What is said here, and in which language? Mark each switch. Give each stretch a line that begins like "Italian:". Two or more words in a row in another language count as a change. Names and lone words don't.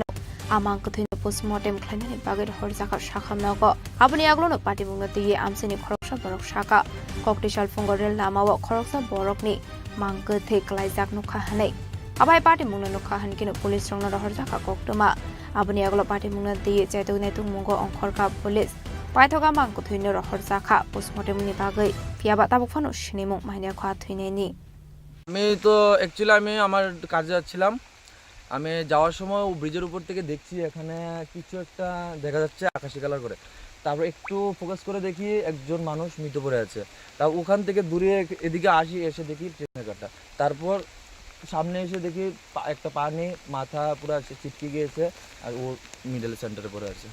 Kok Borok: amang kuthino postmortem khlainani bagir horjaka shakhamnago aboni aglono patimung tiye amseni khoroksa borok shaka Judicial fungorel lamawo khoroksa borokni mangke theklai jakno khahanai Abai party mungna no khahan kino police rongna rohor jaka koktoma aboni aglo party mungna diye chaitu naitung mungo ongkhor ka police paithoga mang ko thuino rohor jaka postmortem ni bagai piaba tabuk phano sinimung maine kha thuine ni
Bangla: আমি তো অ্যাকচুয়ালি আমি আমার কাজে যাচ্ছিলাম আমি যাওয়ার সময় ব্রিজের উপর থেকে দেখছি এখানে কিছু একটা দেখা যাচ্ছে আকাশী কালার করে তারপর একটু ফোকাস করে দেখি একজন মানুষ মৃত পড়ে আছে তা ওখান থেকে দূরে এদিকে আসি এসে দেখি ট্রেনের কাটা তারপর সামনে এসে দেখি একটা পানি মাথা পুরো চিটকে গিয়েছে আর ও
English: middle centre
Bangla: পড়ে আছে